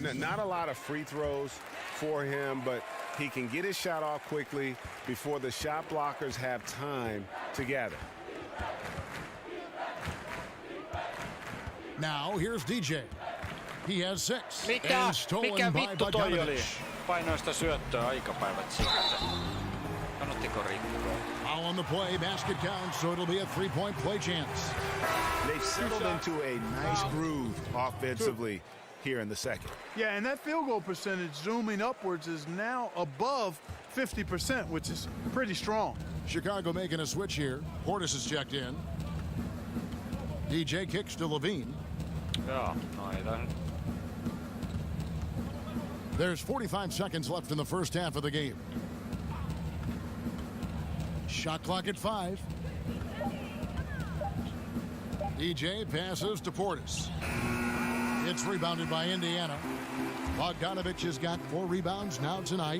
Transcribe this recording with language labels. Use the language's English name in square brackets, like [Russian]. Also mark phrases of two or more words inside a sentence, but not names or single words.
[English] Not a lot of free throws for him, but he can get his shot off quickly before the shot blockers have time to gather. Now here's DJ. He has 6. [Finnish] Mikä [English] And stolen by [Finnish] vittu toi oli? [English] Bogdanovich. [Finnish] Painoin sitä syöttöä aikapäivät sitten. Kannattiko rikkoa? [English] Foul on the play, basket counts, so it'll be a 3-point play chance. They've settled into a nice groove offensively here in the second. Yeah, and that field goal percentage zooming upwards is now above 50%, which is pretty strong. Chicago making a switch here. Portis is checked in. DJ kicks to Levine. [Finnish] Joo, noita. [English] There's 45 seconds left in the first half of the game. Shot clock at 5. DJ passes to Portis. It's rebounded by Indiana. Bogdanovich has got 4 rebounds now tonight.